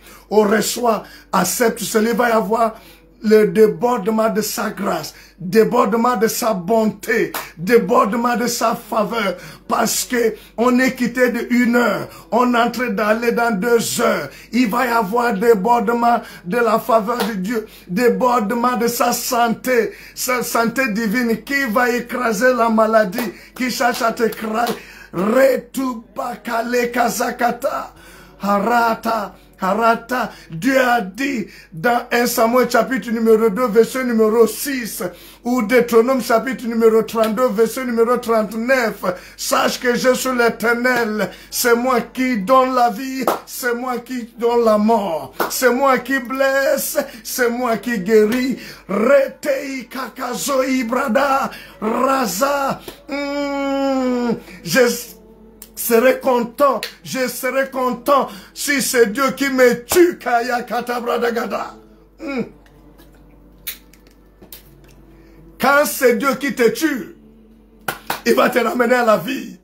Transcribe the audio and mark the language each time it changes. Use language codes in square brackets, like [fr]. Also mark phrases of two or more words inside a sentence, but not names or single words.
[fr] On reçoit, accepte cela, il va y avoir le débordement de sa grâce, débordement de sa bonté, débordement de sa faveur, parce que on est quitté de 1 heure, on est en train d'aller dans 2 heures. Il va y avoir débordement de la faveur de Dieu, débordement de sa santé divine qui va écraser la maladie, qui cherche à t'écraser. Retubakale kazakata, harata. Harata, Dieu a dit dans 1 Samuel chapitre numéro 2 verset numéro 6 ou Deutéronome chapitre numéro 32 verset numéro 39, sache que je suis l'Éternel, c'est moi qui donne la vie, c'est moi qui donne la mort, c'est moi qui blesse, c'est moi qui guérit. Retei kakazo ibrada raza, je serai content si c'est Dieu qui me tue, Kaya Katabradagada. Quand c'est Dieu qui te tue, il va te ramener à la vie.